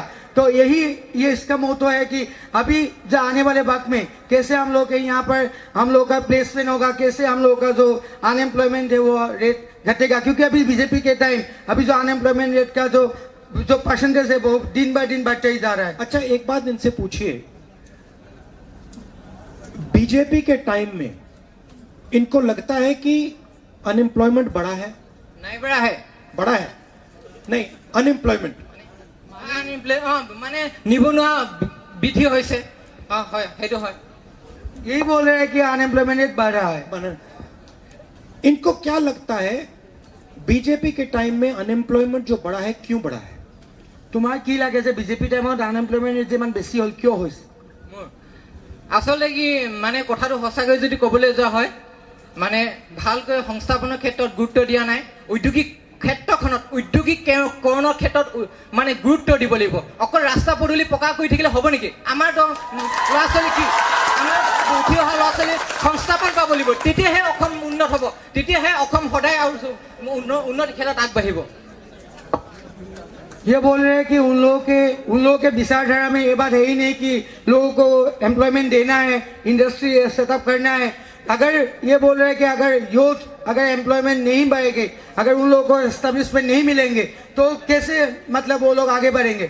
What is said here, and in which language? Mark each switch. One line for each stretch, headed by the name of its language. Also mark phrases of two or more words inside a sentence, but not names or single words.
Hindi: तो ये इसका मोटो है कि अभी जो आने वाले वक्त में कैसे हम लोग के यहाँ पर हम लोग का प्लेसमेंट होगा, कैसे हम लोग का जो अनएम्प्लॉयमेंट है वो रेट घटेगा, क्योंकि अभी बीजेपी के टाइम अभी जो
English: unemployment rate
Hindi: का जो परसेंटेज है वो दिन बाय दिन बढ़ते ही जा रहा है। अच्छा एक बात इनसे पूछिए, बीजेपी के टाइम में इनको लगता है कि अनएम्प्लॉयमेंट बढ़ा है? नहीं बढ़ा है बढ़ा है नहीं, अनएम्प्लॉयमेंट
Assamese: মানে নিবনুৱা বৃদ্ধি হৈছে হয় সেইটো হয়
Hindi: यही बोल रहे हैं कि
English: unemployment rate
Hindi: बढ़ रहा है। बना। इनको क्या लगता है बीजेपी के टाइम में अनएम्प्लॉयमेंट जो बढ़ा है क्यों बढ़ा है?
Assamese: তোমাৰ কি লাগে যে বিজেপি টাইমত
English: unemployment rate
Assamese: जिमान बेছি হল কিয় হৈছে? মোৰ আচলতে কি মানে কথাটো সঁচাকৈ যদি ক'বলৈ যোৱা হয় মানে ভালকৈ সংস্থাপনৰ ক্ষেত্ৰত গুৰুত্ব দিয়া নাই ঔদ্যোগিক ক্ষেত্ৰখনত ঔদ্যোগিকৰণৰ ক্ষেত্ৰত মানে গুৰুত্ব দিব লাগিব অকল ৰাস্তা পদূলি পকা কৰি থাকিলে হ'ব নেকি আমাৰ ল'ৰা ছোৱালী কি আমাৰ উঠি অহা ল'ৰা ছোৱালী সংস্থাপন পাব লাগিব তেতিয়াহে অসম উন্নত হ'ব তেতিয়াহে অসম সদায় আৰু উন্নতি ক্ষেত্ৰত আগবাঢ়িব
Hindi: ये बोल रहे हैं कि उन लोगों के विचारधारा में ये बात है ही नहीं कि लोगों को एम्प्लॉयमेंट देना है,
English: industry setup
Hindi: करना है। अगर ये बोल रहे हैं कि अगर यूथ अगर एम्प्लॉयमेंट नहीं बढ़ेगी, अगर उन लोगों को एस्टेब्लिशमेंट नहीं मिलेंगे तो कैसे मतलब वो लोग आगे बढ़ेंगे?